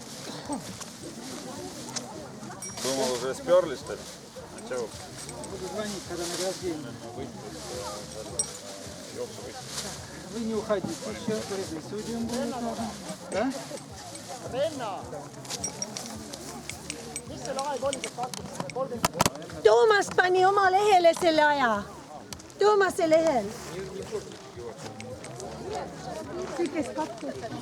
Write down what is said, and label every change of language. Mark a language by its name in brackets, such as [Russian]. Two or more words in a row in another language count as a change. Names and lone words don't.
[Russian] Думал, уже сперли, что ли? А чего? Буду звонить, когда награждение. Вы не уходите еще, перед судьем будет нужно. Да? [Estonian] Toomas pani oma lehele selle aja. Toomase lehel. See, kes kattus.